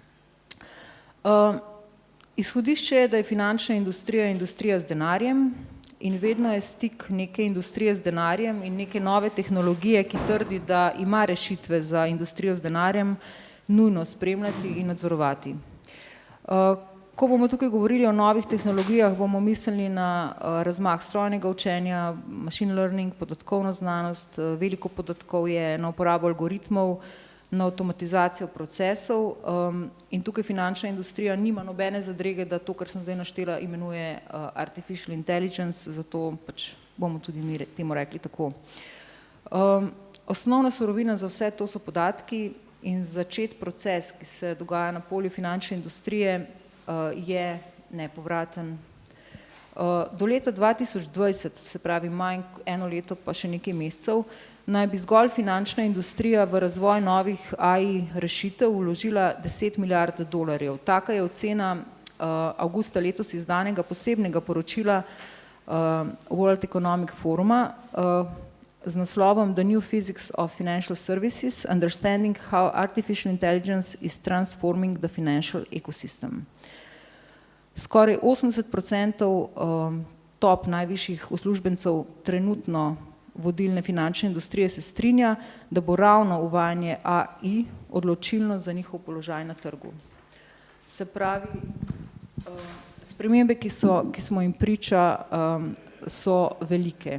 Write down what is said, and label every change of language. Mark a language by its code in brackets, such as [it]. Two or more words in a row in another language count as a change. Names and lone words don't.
[sl] Izhodišče je, da je finančna industrija industrija z denarjem in vedno je stik neke industrije z denarjem in neke nove tehnologije, ki trdi, da ima rešitve za industrijo z denarjem, nujno spremljati in nadzorovati. Ko bomo tukaj govorili o novih tehnologijah, bomo mislili na razmah strojnega učenja, [en] machine learning, [sl] podatkovno znanost, veliko podatkovje, na uporabo algoritmov, na avtomatizacijo procesov in tukaj finančna industrija nima nobene zadrege, da to, kar sem zdaj naštela, imenuje [en] artificial intelligence, [sl] zato pač bomo tudi mi temu rekli tako. Osnovna surovina za vse to so podatki in začeti proces, ki se dogaja na polju finančne industrije, je nepovraten. Do leta 2020, se pravi manj eno leto pa še nekaj mesecev, naj bi zgolj finančna industrija v razvoj novih AI rešitev vložila 10 milijard dolarjev. Taka je ocena avgusta letos izdanega posebnega poročila World Economic Foruma z naslovom The New Physics of Financial Services, Understanding how Artificial Intelligence is Transforming the Financial Ecosystem. Skoraj 80% top najvišjih uslužbencev trenutno vodilne finančne industrije se strinja, da bo ravno uvajanje AI odločilno za njihov položaj na trgu. Se pravi, spremembe, ki smo jim priča, so velike.